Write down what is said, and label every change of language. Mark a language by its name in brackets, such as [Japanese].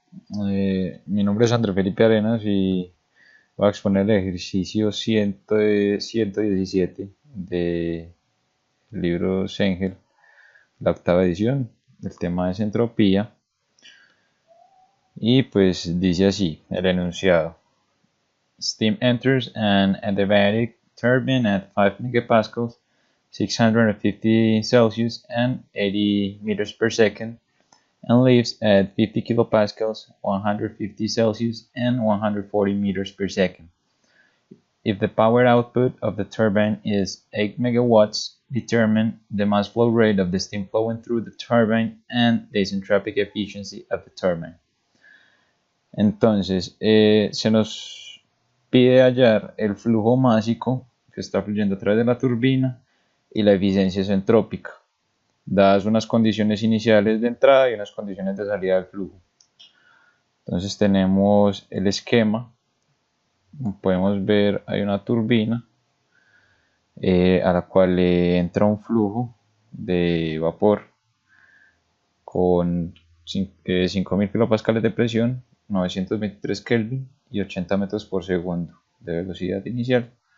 [Spanish] Mi nombre es André Felipe Arenas y voy a exponer el ejercicio 117 del libro Sengel, la octava edición. El tema es entropía y pues dice así el enunciado. [English] Steam enters an adiabatic turbine at 5 megapascals, 650 Celsius and 80 meters per second and leaves at 50 kilopascals, 150 Celsius, and 140 meters per second. If the power output of the turbine is 8 megawatts, determine the mass flow rate of the steam flowing through the turbine and the isentropic efficiency of the turbine. [Spanish] Entonces, se nos pide hallar el flujo másico que está fluyendo a través de la turbina y la eficiencia isentrópica, dadas unas condiciones iniciales de entrada y unas condiciones de salida del flujo. Entonces tenemos el esquema, podemos ver hay una turbina a la cual le entra un flujo de vapor con 5000 kilopascales de presión, 923 Kelvin y 80 metros por segundo de velocidad inicial.